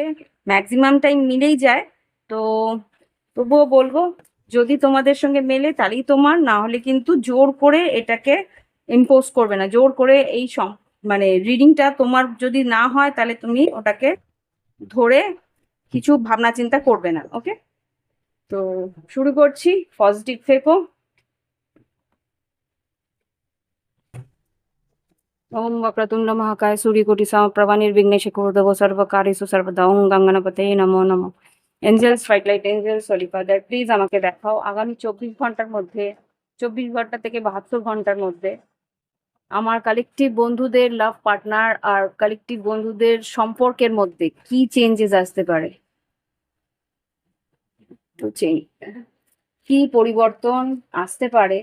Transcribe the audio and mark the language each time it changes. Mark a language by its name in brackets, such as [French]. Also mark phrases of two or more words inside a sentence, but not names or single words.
[English] maximum time [Bangla] মিলেই যায়, তো তবুও বলবো যদি তোমাদের সঙ্গে মেলে তাহলেই তোমার, না হলে কিন্তু জোর করে এটাকে ইম্পোজ করবে না। জোর করে এই মানে রিডিংটা তোমার যদি না হয় তাহলে তুমি ওটাকে ধরে কিছু ভাবনা চিন্তা করবে না। ওকে, তো শুরু করছি। পজিটিভ থেকো। [Sanskrit] ওম वक्रतुंड महाकाय सूर्यकोटि समप्रभा निर्विघ्नेश कुरुदेव सर्वकार्येषु सर्वदा। ওম গঙ্গনাপতে নমো নমঃ। [Bangla] এঞ্জেলস, ফাইট [English] light angels, holy father, [Bangla] প্লিজ আমাকে দেখাও আগামী 24 ঘন্টার মধ্যে, 24 ঘন্টা থেকে 72 ঘন্টার মধ্যে আমার কালেকটিভ বন্ধুদের [English] love partner [Bangla] আর কালেকটিভ বন্ধুদের সম্পর্কের মধ্যে কি চেঞ্জেস আসতে পারে। তো কি পরিবর্তন আসতে পারে।